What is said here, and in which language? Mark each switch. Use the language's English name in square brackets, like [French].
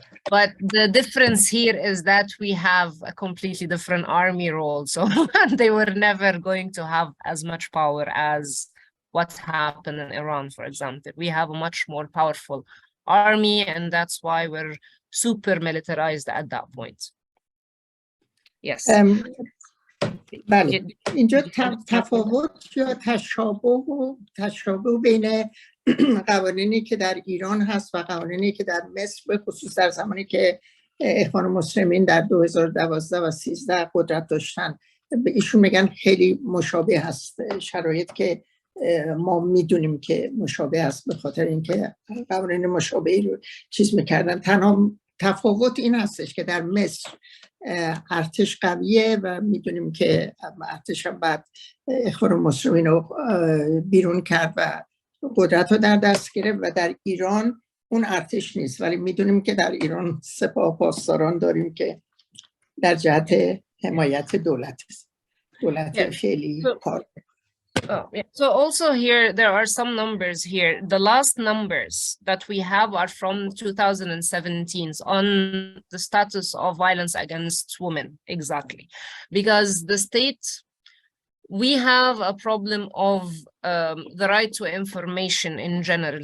[English] But the difference here is that we have a completely different army role. So they were never going to have as much power as what happened in Iran, for example. We have a much more powerful army, and that's why we're super militarized at that point. Yes. [Persian] بله اینجا تفاوت یا تشابه بین قوانینی که در ایران هست و قوانینی که در مصر به خصوص در زمانی که اخوان المسلمین در 2012 و 13 قدرت داشتن، ایشون میگن خیلی مشابه هست. شرایط که ما میدونیم که مشابه هست به خاطر اینکه قوانین مشابهی رو چیز میکردن. تنها تفاوت این هستش که در مصر ارتش قویه و میدونیم که ارتش هم بعد اخوان المسلمین رو بیرون کرد و قدرت رو در دست گرفت و در ایران اون ارتش نیست، ولی میدونیم که در ایران سپاه پاسداران داریم که در جهت حمایت دولت خیلی کار. [English] Oh, yeah. So also here, there are some numbers here. The last numbers that we have are from 2017 on the status of violence against women, exactly. Because the state, we have a problem of the right to information in general.